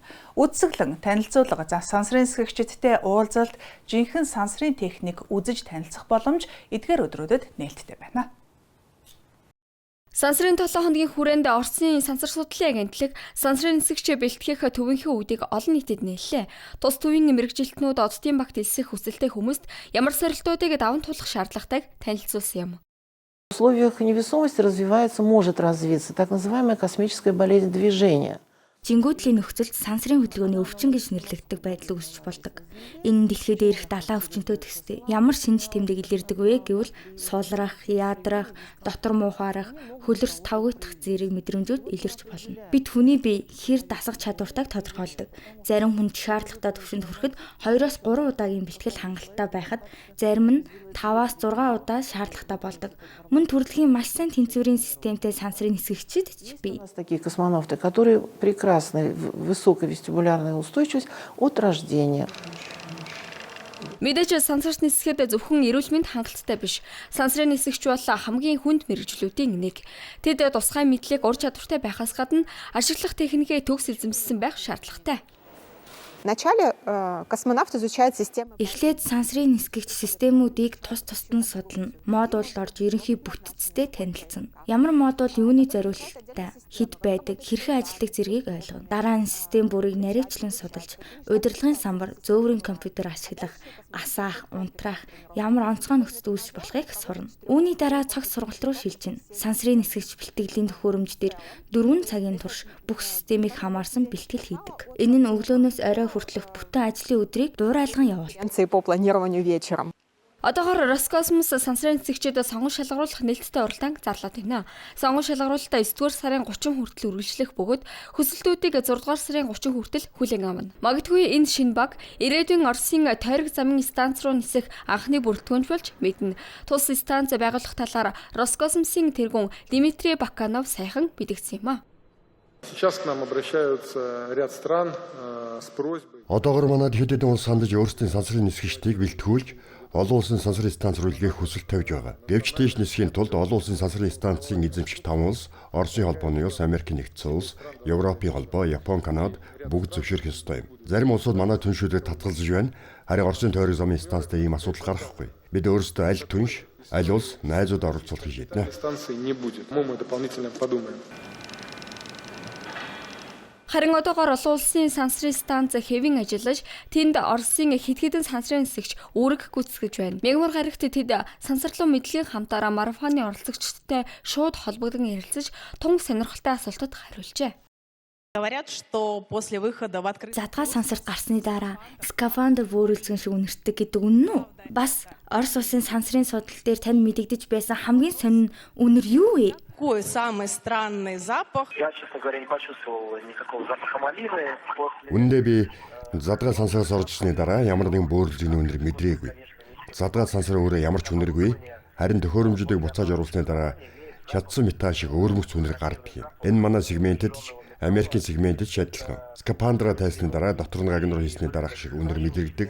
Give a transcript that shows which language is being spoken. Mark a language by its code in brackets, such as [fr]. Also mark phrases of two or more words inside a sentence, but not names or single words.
[mn] Үдсэглэн танилцуулга сансрын эсгэгчдтэй уулзалт, жинхэнэ сансрын техник үзэж танилцах боломж эдгээр өдрүүдэд нээлттэй байна. Сансрын 7 хоногийн хүрээнд Оросын сансар судлалын агентлаг сансрын нисгэгч бэлтгэх төвийнхөө үдийг олон нийтэд нээлээ. Тус төвийн мэргэжилтнүүд оддын багт элсэх хүсэлтэй хүмүүст ямар сорилтуудыг даван туулах шаардлагатайг танилцуулсан юм. [ru] В условиях невесомости может развиться так называемая космическая болезнь движения. [mn] Жингүүдлийн нөхцөлд сансрын хөдөлгөөний өвчин гэж нэрлэгдэх байдал үүсч болдог. Энэ дэлхийд ирэх далаа өвчнөд төстэй. Ямар шинж тэмдэг илэрдэг вэ гэвэл сулрах, яадрах, дотор муухаарах, хөлөрс тавгүйдах зэрэг мэдрэмжүүд илэрч болно. Бид хүний бие хэр дасах чадвартайг тодорхойлдог. Зарим хүнд шаардлагатай түвшинд хүрэхэд 2-3 удаагийн бэлтгэл хангалттай байхад зарим нь 5-6 удаа шаардлагатай болдог. Мөн төрөлхийн маш сайн тэнцвэрийн системтэй сансрын нисгэгчид ч бий. [ru] Такие космонавты, которые прекрасная высокая вестибулярная устойчивость от рождения. [mn] Мэдээж сансарт нисгэхэд зөвхөн эрүүл мэнд хангалттай биш. Сансрын нисгэгч бол хамгийн хүнд мэргэжлүүдийн нэг. Тэд тусгай мэдлэг ур чадвартай байхаас гадна ашиглах техникээ төгс эзэмссэн байх шаардлагатай. [ru] Вначале космонавт изучает систему. [mn] Эхлээд сансрын нисгэгч системүүдийг тус тусад нь судална. Модулд орж ерөнхий бүтцтэй танилцсан. Ямар модуль юуны зориулалттай, хэд байдаг, хэрхэн ажилладаг зэргийг ойлгоно. Дараа нь систем бүрийг нарийвчлан судалж, удирдлагын самбар, зөөврийн компьютер ашиглах, асаах, унтраах, ямар онцгой нөхцөл үүсч болохыг сурна. Үүний дараа цогц сургалт руу шилжинэ. Сансрын нисгэгч бэлтгэлийн төхөөрөмж дээр 4 цагийн турш бүх системийг хамаарсан бэлтгэл хийдэг. Энэ нь өглөөнөөс орой хүртэлх бүтэн ажлын өдрийг дуурайлган явуулдаг. [ru] По планированию вечером. [mn] Одоогоор Роскосмос сансрын нисгэгчдэд сонгон шалгаруулах нээлттэй уралдаан зарлаад байна. Сонгон шалгаруулалтаа 9-р сарын 30 хүртэл үргэлжлэх бөгөөд хүсэлтүүдийг 6-р сарын 30 хүртэл хүлээн авна. Магадгүй энэ шинэ баг ирээдүйн Оросын тойрог замын станц руу нисэх анхны бүрэлдэхүүнч болж мэднэ. Тус станц байгуулах талаар Роскосмосын тэргүүн Дмитрий Баканов сайхан мэдгдсэн юм а. [ru] Сейчас к нам обращаются ряд стран с просьбой. [mn] Одоогор манайд хэд хэдэн улс сандаж өөрсдийн сансрын нисгэгчдийг бэлтгүүлж олон улсын сансрын станц руу илгээх хүсэлт тавьж байгаа. Гэвч тийш нисхийн тулд олон улсын сансрын станцын эзэмших 5 улс, Оросын холбооны улс, Америкийн нэгдсэн улс, Европын холбоо, Япон, Канада бүгд зөвшөөрөх ёстой юм. Зарим улсууд манай түншүүдэд татгалзаж байна. Харин Оросын тойрог замын станцтай ийм асуудал гарахгүй. Бид өөрсдөө аль түнш, аль улс найзууд оролцуулахыг шийднэ. [ru] Станции не будет. Мы дополнительно подумаем. [mn] Харин одоогоор олон улсын сансрын станц хэвэн ажиллаж, тэнд Оросын хэд хэдэн сансрын нисгэгч үүрэг гүйцэтгэж байна. Мягмар гарагт тэд сансарлуу мэдлэгийн хамтаараа марафоны оролцогчдтой шууд холбогдсон ярилцаж, тун сонирхолтой асуултад хариулжээ. Задгаа сансарт гарсны дараа скафандр вөөрүүлсэн шиг үнэртдэг гэдэг үнэн үү? Бас Орос улсын сансрын судал дээр тань мэдэгдэж байсан хамгийн сонин үнэр юу вэ? [ru] Какой самый странный запах? Я, честно говоря, не почувствовал никакого запаха малины. [mn] Үндэ би задгаа сансраас оржсны дараа ямар нэгэн бөөрөлжийн үнэр мэдрээгүй. Задгаа сансар өөрөө ямар ч үнэргүй. Харин төхөөрөмжүүдийг буцааж оруулсны дараа шатсан металл шиг өөрмөц үнэр гардаг юм. Энэ манай сегментэд Америкийн сегментэд адилхан. Скапандра тайсны дараа дотор нь гагнур хийсний дараах шиг үнэр мэдрэгдэг.